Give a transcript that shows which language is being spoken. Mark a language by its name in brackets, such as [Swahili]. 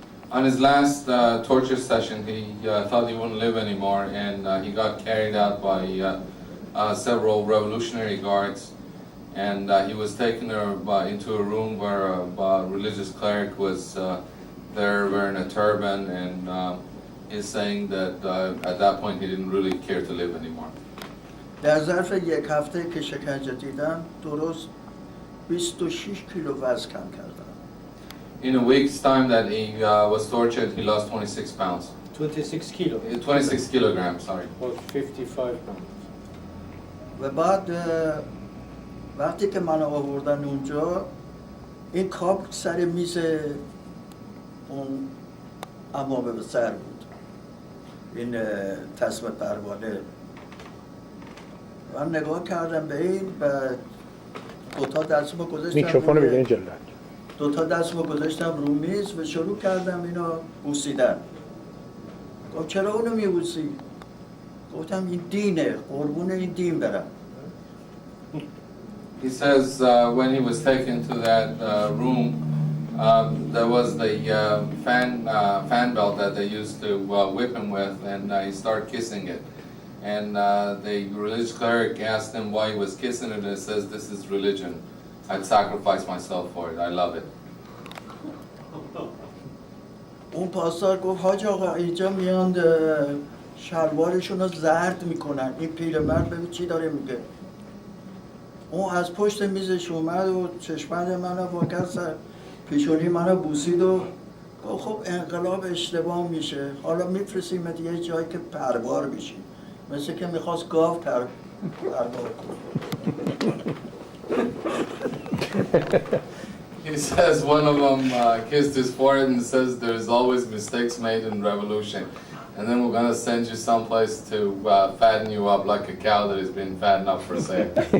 [English] On his last torture session, he thought he wouldn't live anymore, and he got carried out by several revolutionary guards, and he was taken into a room where a religious cleric was there wearing a turban, and he's saying that at that point he didn't really care to live anymore. [Persian] در ظرف یک هفته که شکنجه دیدم درست 26 کیلو وزن کم کردم. [English] In a week's time that he was tortured, he lost 26 pounds. 26 kilo. 26 kilograms, sorry. About 55 pounds. [Persian] و بعد وقتی که من آوردن اونجا این کاپ سر میز اون امامه به سر بود، این تسمه پروانه. من نگاه کردم به این و دوتا دستمو گذاشتم میکروفون روی- بگیرین جلد. دوتا دستمو گذاشتم رو میز و شروع کردم اینو بوسیدن. گفت چرا اونو میبوسی؟ گفتم این دینه، قربون این دین برم. [English] He says when he was taken to that room, there was the fan belt that they used to whip him with, and he started kissing it. And the religious cleric asked him why he was kissing it, and he says, "This is religion. I'd sacrifice myself for it. I love it." [Persian] اون پاسدار گفت حاج آقا اینجا میان شلوارشون رو زرد میکنن، این پیرمرد ببین چی داره میگه. اون از پشت میزش اومد و چشمند منو واکر سر پیشونی منو بوسید و گفت خب انقلاب اشتباه میشه، حالا میفرستیمت یه جایی که پروار بشی. مثل که میخواست گاو پروار کنه. [English] He says one of them kissed his forehead and says there's always mistakes made in revolution. And then we're going to send you someplace to fatten you up like a cow that has been fattened up for sale.